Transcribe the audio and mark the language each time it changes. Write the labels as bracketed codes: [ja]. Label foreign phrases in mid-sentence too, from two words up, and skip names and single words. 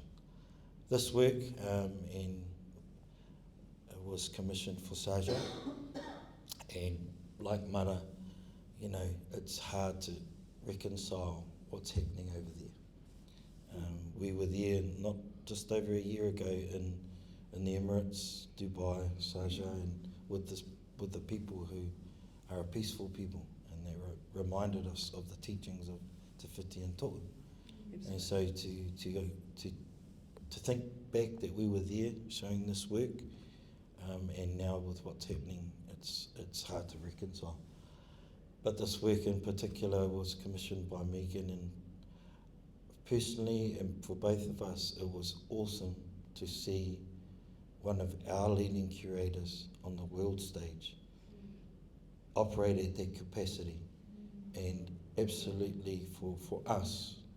[en] This work and it was commissioned for Saja, and like Mara, you know, it's hard to reconcile what's happening over there. We were there not just over a year ago in the Emirates, Dubai, Saja, and with the people who are a peaceful people, and they reminded us of the teachings of [mi] te whiti and tohu. [en] And so to think back that we were there showing this work, and now with what's happening, it's hard to reconcile. But this work in particular was commissioned by Megan, and personally and for both of us, it was awesome to see one of our leading curators on the world stage operate at that capacity, and absolutely for us,